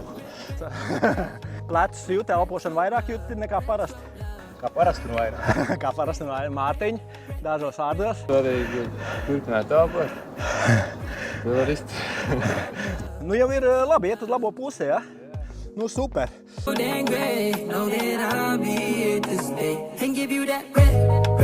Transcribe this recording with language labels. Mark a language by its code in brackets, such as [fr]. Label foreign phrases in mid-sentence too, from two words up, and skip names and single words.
[lv] Plecus jūti, elpošanu vairāk jūti nekā parasti. Kā parasti un vairāk. Kā parasti un vairāk. Mārtiņ, dažos vārdos. Arī turpināt elpot. To var izturēt. Nu jau ir labi, iet uz labo pusi, ja? Nu super. [en] Know that I'll be here to stay and give you that